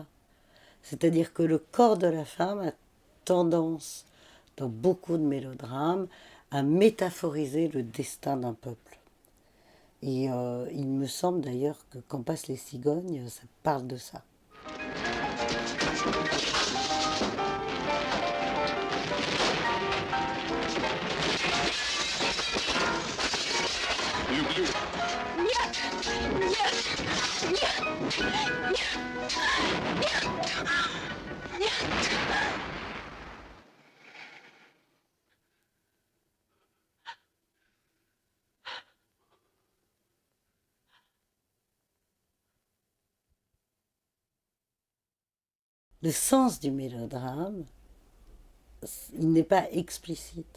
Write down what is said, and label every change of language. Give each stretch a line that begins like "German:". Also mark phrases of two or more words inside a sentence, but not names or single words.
French: C'est-à-dire que le corps de la femme a tendance, dans beaucoup de mélodrames, à métaphoriser le destin d'un peuple. Et il me semble d'ailleurs que Quand passent les cigognes, ça parle de ça.
Russian: Люблю. Нет! Нет! Нет! Нет! Нет!
French: Le sens du mélodrame, il n'est pas explicite.